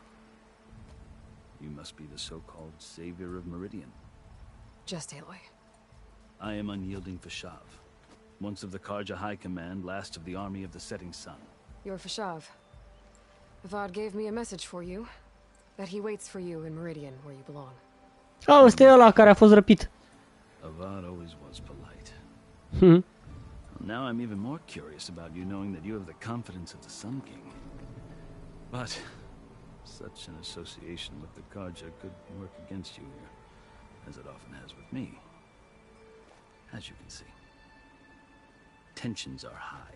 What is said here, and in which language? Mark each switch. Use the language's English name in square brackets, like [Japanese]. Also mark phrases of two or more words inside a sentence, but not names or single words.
[English] You must be the so-called savior of Meridian. Just Aloy. I am unyielding Fashav. Once of the Karja High Command, last of the army of the setting sun. You're Fashav. Avad gave me a message for you. That he waits for you in Meridian, where you belong. [Romanian] Oh, ăsta e ăla care a fost răpit. [English] Avad always was polite. Hmm. I'll Now I'm even more curious about you knowing that you have the confidence of the Sun King. But such an association with the Karja could work against you here, as it often has with me. As you can see, tensions are high.